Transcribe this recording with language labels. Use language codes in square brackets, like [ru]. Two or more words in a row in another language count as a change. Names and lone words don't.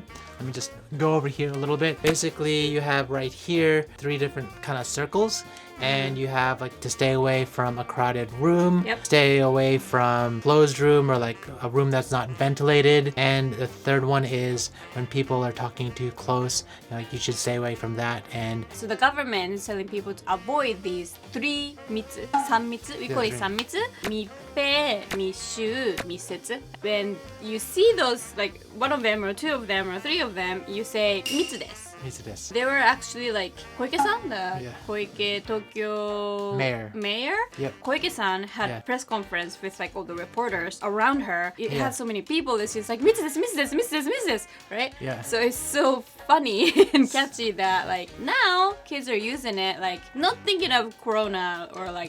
[en] Let me just go over here a little bit. Basically, you have right here 3 different kind of circles, and you have like to stay away from a crowded room, Yep. stay away from closed room or like a room that's not ventilated, and the third one is when people are talking too close, you should stay away from that. And So the government is telling people to avoid these 3 [ja] 密 3密 [en] we call it 3 [ja] 密密閉密集密接 [en] when you see those like one of them or 2 of them or 3 of them you say [ja] 密です密です. [en] They were actually like Koike-san, the Yeah. Koike Tokyo Mayor. Yep. Koike-san had Yeah. a press conference with like all the reporters around her. It Yeah. had so many people that she's like, [ja] 密です, [en] right? Yeah. So it's so funny and catchy that like now kids are using it like not thinking of corona or like